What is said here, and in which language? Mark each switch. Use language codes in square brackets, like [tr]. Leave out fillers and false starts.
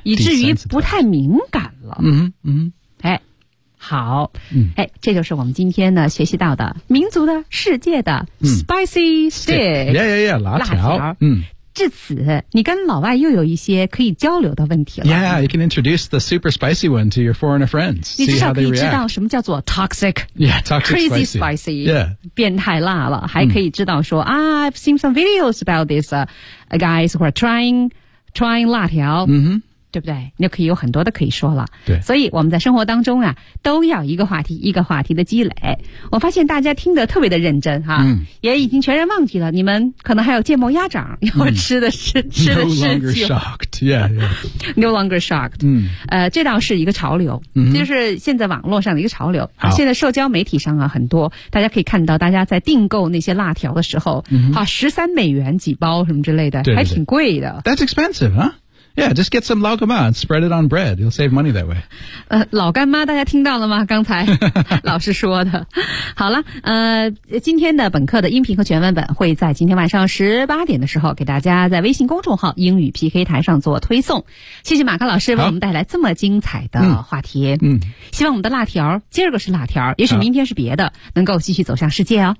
[zh] 以至于不太敏感了。好、这就是我们今天呢学习到的民族的世界的 [en] Spicy Stick. [zh] Yeah, 辣条。辣条至此，你跟老外又有一些可以交流的问题了。 [en] Yeah, you can introduce the super spicy one to your foreigner friends. [zh] 你至少可以知道什么叫做 toxic, [en] yeah, toxic crazy spicy, [zh] yeah. 变态辣了。还可以知道说、mm. [en] ah, I've seen some videos about these、guys who are trying 辣条。 Mm-hmm. [zh] 对不对？你就可以有很多的可以说了。对，所以我们在生活当中啊，都要一个话题一个话题的积累。我发现大家听得特别的认真哈、啊嗯，也已经全然忘记了你们可能还有芥末鸭掌要吃的是、嗯、吃的事情。 [en] No longer shocked, yeah, yeah. No longer shocked. 嗯， [zh] 这倒是一个潮流、嗯，就是现在网络上的一个潮流。好，现在社交媒体上啊，很多大家可以看到，大家在订购那些辣条的时候，好、嗯啊、13美元几包什么之类的，对对对，还挺贵的。 [en] That's expensive, huh? Yeah, just get some 老干妈 and spread it on bread. You'll save money that way. [zh] 老干妈大家听到了吗？刚才老师说的。好了，今天的本课的音频和全文本会在今天晚上18点的时候给大家在微信公众号英语 PK 台上做推送。谢谢马克老师为我们带来这么精彩的话题。嗯，希望我们的辣条今儿个是辣条，也许明天是别的，能够继续走向世界哦。